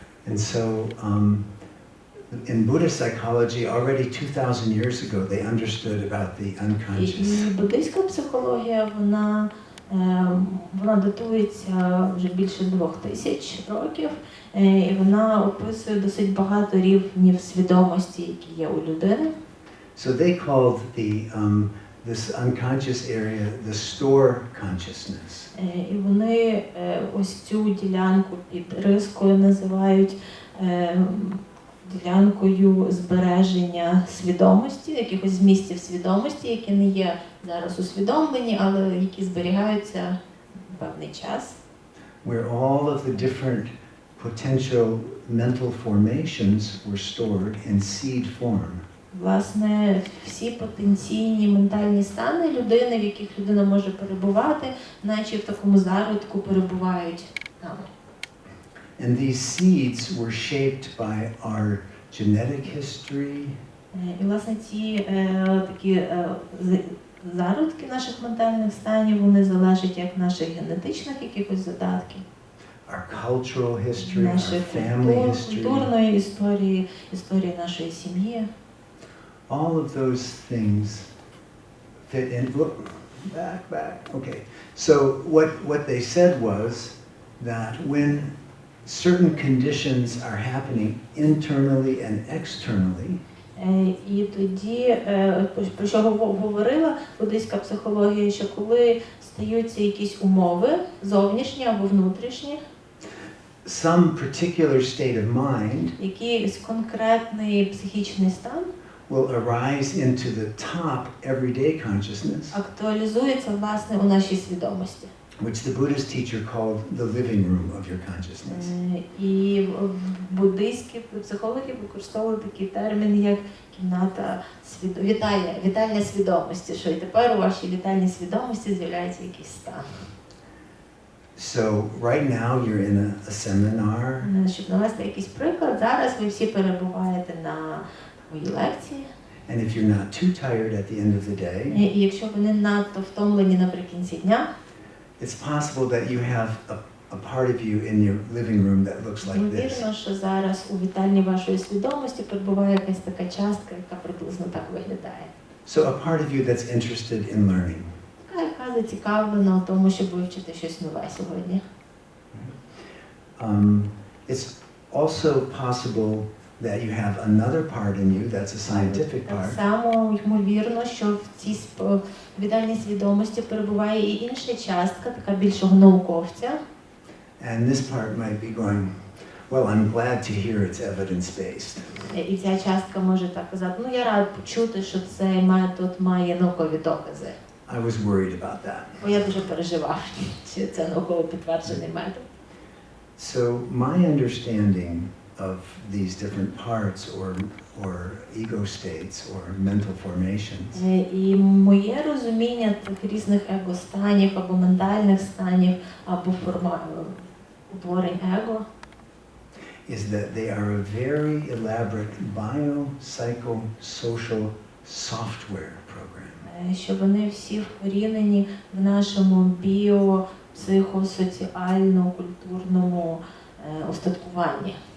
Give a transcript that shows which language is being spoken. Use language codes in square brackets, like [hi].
[en] And so, in Buddhist psychology, already 2,000 years ago, they understood about the unconscious. [uk] І буддистська психологія, вона датується вже більше 2000 років, і вона описує досить багато рівнів свідомості, які є у людини. [en] So they called this unconscious area the store consciousness. [uk] І вони ось цю ділянку під рискою називають ділянкою збереження свідомості, якихось змістів свідомості, які не є зараз усвідомлені, але які зберігаються певний час. [en] Where all of the different potential mental formations were stored in seed form. [uk] Власне, всі потенційні ментальні стани людини, в яких людина може перебувати, наче в такому зародку перебувають там. [en] And these seeds were shaped by our genetic history. [uk] І, власне, ці такі зародки наших ментальних станів, вони залежать як наших генетичних якихось задатків, [en] our cultural history, our [uk] нашої [en] family history. [uk] культурної історії, історії нашої сім'ї. [en] All of those things fit in. Look, back. Okay. So what they said was that when certain conditions are happening internally and externally, [uk] і тоді, про що говорила буддистська психологія, що коли стаються якісь умови, зовнішні або внутрішні, [en] some particular state of mind [uk] якийсь конкретний психічний стан [en] will arise into the top everyday consciousness, [uk] актуалізується, власне, у нашій свідомості. [en] which the Buddhist teacher called the living room of your consciousness. [uk] І буддистські психологи використовують такий термін, як кімната вітальня свідомості, що і тепер у вашій вітальній свідомості з'являється якийсь стан. [en] So right now you're in a seminar. [uk] Щоб навести якийсь приклад, зараз ви всі перебуваєте на моїй лекції. [en] And if you're not too tired at the end of the day, [uk] І якщо ви не надто втомлені наприкінці дня, [en] it's possible that you have a part of you in your living room that looks like this. [uk] ймовірно, що зараз у вітальні вашої свідомості перебуває якась така частка, яка приблизно так виглядає. [en] So a part of you that's interested in learning. [uk] Така, яка зацікавлена у тому, щоб вивчити щось нове сьогодні. [en] It's also possible that you have another part in you that's a scientific [uk] Так [en] part. [uk] само ймовірно, що в цій вітальній свідомості перебуває і інша частка, така більшого науковця. [en] And this part might be going, well, I'm glad to hear it's evidence-based. [uk] І ця частка може так казати, я рад почути, що цей метод має наукові докази. [en] I was worried about that. [uk] Бо я дуже переживав, що це науково підтверджений метод. [en] So my understanding of these different parts or ego states or mental formations [uk] І моє розуміння цих різних его-станів або ментальних станів, або утворень его, [en] is that they are a very elaborate biopsychosocial software program. [uk] Що вони всі вкорінені в нашому психосоціально-культурному устаткуванні.